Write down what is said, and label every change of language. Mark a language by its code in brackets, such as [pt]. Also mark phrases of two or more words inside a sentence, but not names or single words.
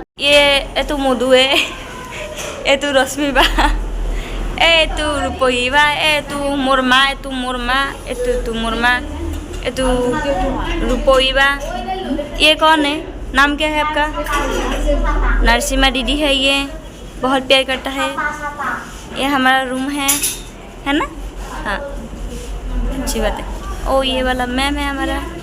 [as] এইটো মধু এইটো ৰশ্মি বা এইটো ৰূপহী বা এইটো মোৰ মা এইটো মোৰ মা এইটো ৰূপহী বা [hi] ये कौन है नाम क्या है आपका नरसिम्हा दीदी है ये बहुत प्यार करता है ये हमारा रूम है ना हाँ अच्छी बात है ओ ये वाला मैम है हमारा